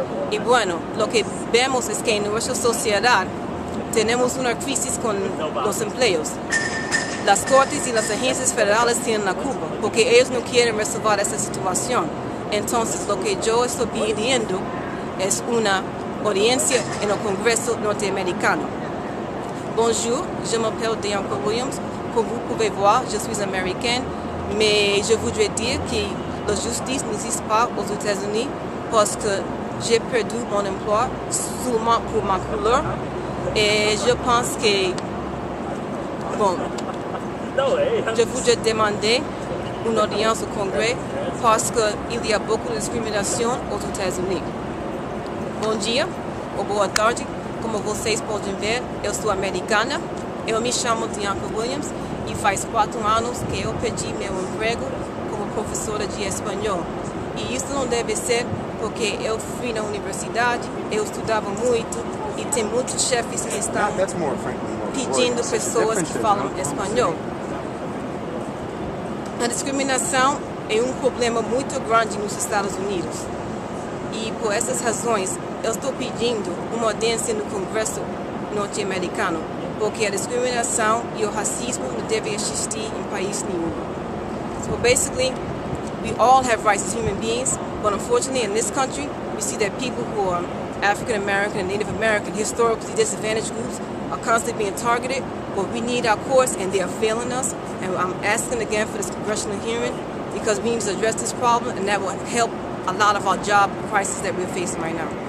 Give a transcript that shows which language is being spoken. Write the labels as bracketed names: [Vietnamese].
[Spanish] Y bueno, lo que vemos es que en nuestra sociedad tenemos una crisis con los empleos. Las cortes y las agencias federales tienen la culpa porque ellos no quieren resolver esta situación. Entonces, lo que yo estoy pidiendo es una audiencia en el Congreso norteamericano. [French] Bonjour, je m'appelle Dianca Williams. Comme vous pouvez voir, je suis américaine, mais je voudrais dire que la justice n'existe pas aux États-Unis parce que j'ai perdu mon emploi seulement pour ma couleur. Et je pense que, bon, je voudrais demander une audience au Congrès parce qu'il y a beaucoup de discrimination aux États-Unis. [Portuguese] Bom dia, ou boa tarde, como vocês podem ver, eu sou americana, eu me chamo Dianca Williams e faz 4 anos que eu perdi meu emprego como professora de espanhol. E isso não deve ser porque eu fui na universidade, eu estudava muito e tem muitos chefes que estão pedindo pessoas que falam espanhol. A discriminação é um problema muito grande nos Estados Unidos. E por essas razões, eu estou pedindo uma audiência no Congresso norte-americano, porque a discriminação e o racismo não devem existir em país nenhum. [English] So basically, we all have rights as human beings, but unfortunately in this country, we see that people who are African American and Native American, historically disadvantaged groups, are constantly being targeted, but we need our courts and they are failing us. And I'm asking again for this congressional hearing because we need to address this problem and that will help a lot of our job crisis that we're facing right now.